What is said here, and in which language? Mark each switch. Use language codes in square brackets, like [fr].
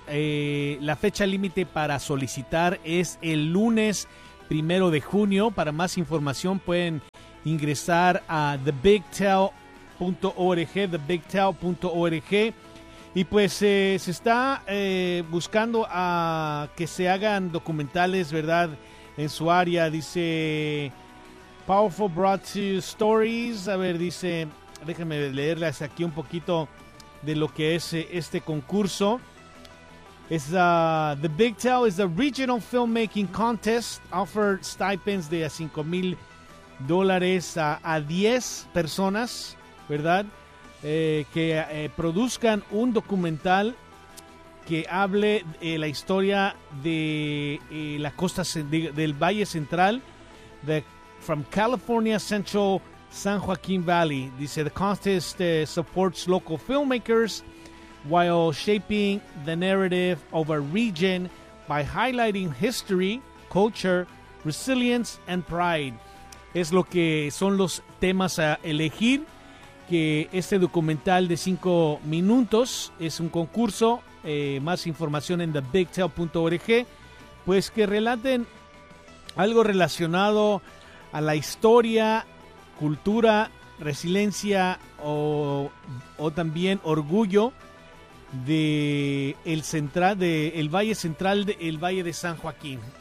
[es] La fecha límite para solicitar es el lunes 1 de junio. Para más información pueden ingresar a thebigtell.org, thebigtell.org. Y pues se está buscando a que se hagan documentales, ¿verdad?, en su área. Dice, [en] Powerful Brought to you Stories. [es] A ver, dice, déjenme leerles aquí un poquito de lo que es este concurso. Es [en] The Big Tell is a regional filmmaking contest. Offer stipends [es] de $5,000 a 10 personas, ¿verdad? Que produzcan un documental que hable la historia de la costa del Valle Central, de From California Central San Joaquin Valley. Dice, [en] the contest supports local filmmakers while shaping the narrative of a region by highlighting history, culture, resilience and pride. [es] Es lo que son los temas a elegir, que este documental de 5 minutos es un concurso. Más información en thebigtell.org, pues que relaten algo relacionado a la historia, cultura, resiliencia o también orgullo de el central, de el Valle Central, de el Valle de San Joaquín.